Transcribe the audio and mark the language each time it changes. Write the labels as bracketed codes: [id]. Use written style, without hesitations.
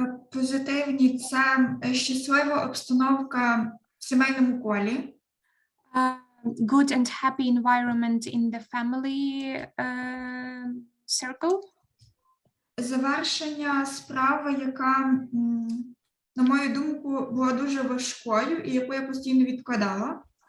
[uk] Позитивні – це щаслива обстановка в сімейному колі. [en] Good and happy environment in the family circle. [uk] Завершення справи, яка, на мою думку, була дуже важкою і яку я постійно відкладала.